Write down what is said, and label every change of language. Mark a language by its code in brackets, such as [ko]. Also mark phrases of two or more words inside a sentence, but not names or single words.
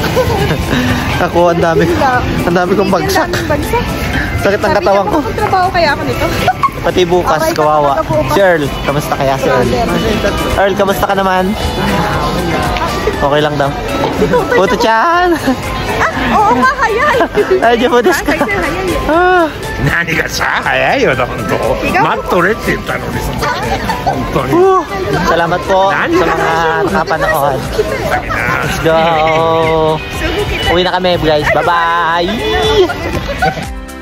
[tl] Ako, ang dami kong bagsak. Sakit ng katawan ko. Trabaho kaya ako nito. Pati bukas, kawawa. Si Earl, kamusta kaya si Earl? Earl, kamusta ka naman? Okay lang daw. Puto-chan! Oo nga, hayay. Ay, diyan po [ja] ですか. 何がさ早いよ本当。待っとれって言ったのにその時本当に。 [tl] Salamat po sa mga nakapanood. [en] Let's go! [tl] Uwi na kami guys. Bye-bye!